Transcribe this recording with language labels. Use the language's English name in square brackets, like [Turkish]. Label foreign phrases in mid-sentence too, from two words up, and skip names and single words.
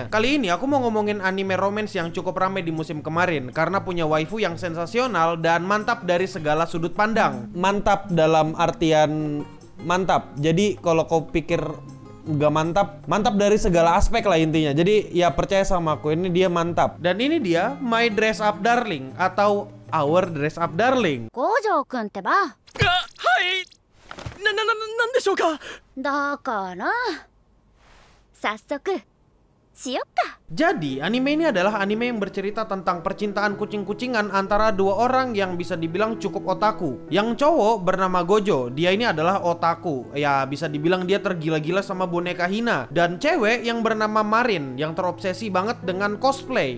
[Indonesian] Kali ini aku mau ngomongin anime romance yang cukup ramai di musim kemarin karena punya waifu yang sensasional dan mantap dari segala sudut pandang. Mantap dalam artian mantap, jadi kalau kau pikir nggak mantap, mantap dari segala aspek lah intinya. Jadi ya percaya sama aku, ini dia mantap. Dan ini dia My Dress Up Darling atau Our Dress Up Darling. [Japanese] Gojo-kun ってば。はい。なんでしょうか。だから早速しよっか。 [Indonesian] Jadi, anime ini adalah anime yang bercerita tentang percintaan kucing-kucingan antara dua orang yang bisa dibilang cukup otaku. Yang cowok bernama Gojo, dia ini adalah otaku. Ya, bisa dibilang dia tergila-gila sama boneka Hina. Dan cewek yang bernama Marin, yang terobsesi banget dengan cosplay.